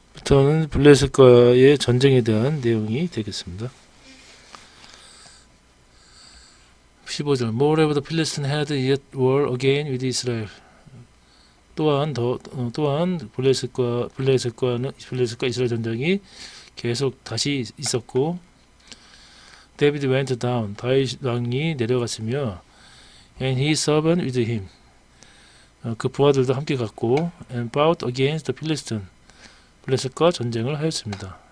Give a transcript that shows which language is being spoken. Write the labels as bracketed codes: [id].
[ko] 15절부터는 블레셋과의 전쟁에 대한 내용이 되겠습니다. 15절 [en] Moreover the Philistines had yet war again with Israel. [ko] 또한 블레셋과 이스라엘 전쟁이 계속 다시 있었고, [en] David went down, [ko] 다윗 왕이 내려갔으며, [en] and his servant with him, [ko] 그 부하들도 함께 갔고, [en] and fought against the Philistines, [ko] 블레셋과 전쟁을 하였습니다.